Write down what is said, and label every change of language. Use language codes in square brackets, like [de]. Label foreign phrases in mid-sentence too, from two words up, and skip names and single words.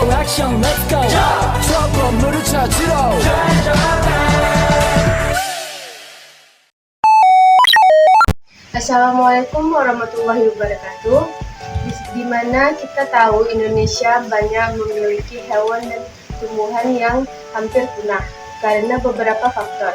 [en] action, let's go. [ko] 저 건물을 찾으러. [ar] السلام عليكم ورحمة الله وبركاته. [id] Di mana kita tahu Indonesia banyak memiliki hewan dan tumbuhan yang hampir punah karena beberapa faktor.